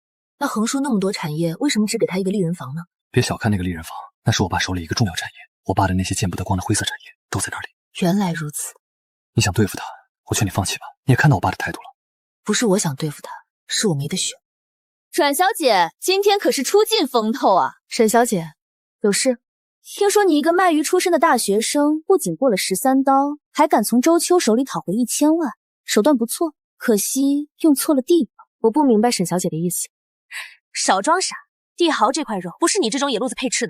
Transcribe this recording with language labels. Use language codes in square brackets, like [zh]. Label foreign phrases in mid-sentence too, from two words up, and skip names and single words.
[zh] 那橫叔那麼多產業，為什麼只給她一個麗人坊呢？別小看那個麗人坊，那是我爸手裡一個重要產業，我爸的那些見不得光的灰色產業都在那裡。原來如此，你想對付他，我勸你放棄吧。你也看到我爸的態度了。不是我想對付他，是我沒得選。阮小姐，今天可是出盡風頭啊！沈小姐，有事？聽說你一個賣魚出身的大學生，不僅過了13刀，還敢從周秋手裡討回1000萬，手段不錯，可惜用錯了地方。我不明白沈小姐的意思。少裝傻，帝豪這塊肉不是你這種野路子配吃的。